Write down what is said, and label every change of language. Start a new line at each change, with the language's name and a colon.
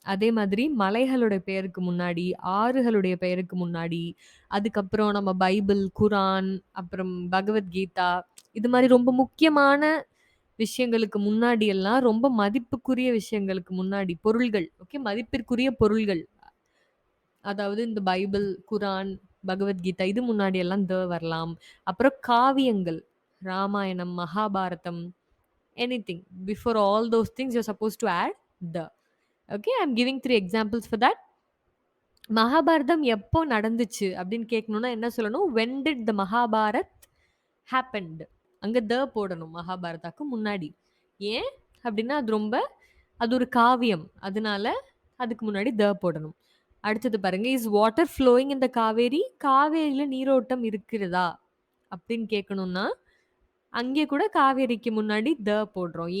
Tamil: அதே மாதிரி மலைகளுடைய பெயருக்கு முன்னாடி, ஆறுகளுடைய பெயருக்கு முன்னாடி, அதுக்கப்புறம் நம்ம பைபிள், குரான், அப்புறம் பகவத்கீதா, இது மாதிரி ரொம்ப முக்கியமான விஷயங்களுக்கு முன்னாடி எல்லாம், ரொம்ப மதிப்புக்குரிய விஷயங்களுக்கு முன்னாடி பொருள்கள், ஓகே, மதிப்பிற்குரிய பொருள்கள், அதாவது இந்த பைபிள், குரான், பகவத்கீதா, இது முன்னாடி எல்லாம் த வரலாம். அப்புறம் காவியங்கள், Ramayanam, Mahabharatam, anything.
English: Before all those things, you're supposed to add the. Okay, I'm giving 3 examples for that.
Tamil: Mahabharatam எப்போ நடந்துச்சு அப்படின்னு கேட்கணும்னா என்ன சொல்லணும்?
English: when did the Mahabharat happened?
Tamil: அங்க த போடணும் மகாபாரதாக்கு முன்னாடி. ஏன் அப்படின்னா அது ஒரு காவியம், அதனால அதுக்கு முன்னாடி த போடணும். அடுத்தது பாருங்க,
English: is water flowing
Tamil: இந்த காவேரி? காவேரியில நீரோட்டம் இருக்கிறதா அப்படின்னு கேட்கணும்னா அங்கே கூட காவேரிக்கு முன்னாடி த போடுறோம்.